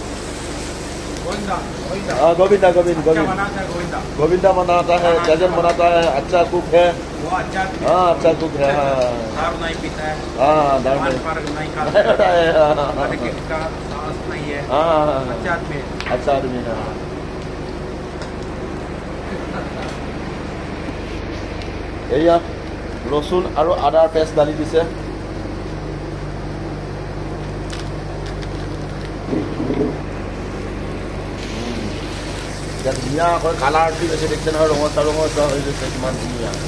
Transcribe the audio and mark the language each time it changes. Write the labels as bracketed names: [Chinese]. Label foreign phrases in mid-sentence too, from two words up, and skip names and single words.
[Hindi] गोविंदा गोविंद गोविंद गोविंदा बनाता है जजन बनाता है अच्छा कुक है हाँ अच्छा कुक है दारू नहीं पीता है दारू नहीं खाता है अच्छा आदमी है [Assamese] এয়া ৰচুন আৰু আদাৰ পেষ্ট ঢালি দিছে ধুনীয়াকৈ কালাৰটো বেছি দেখিছে নহয় ৰঙচা ৰঙচা হৈ গৈছে কিমান ধুনীয়া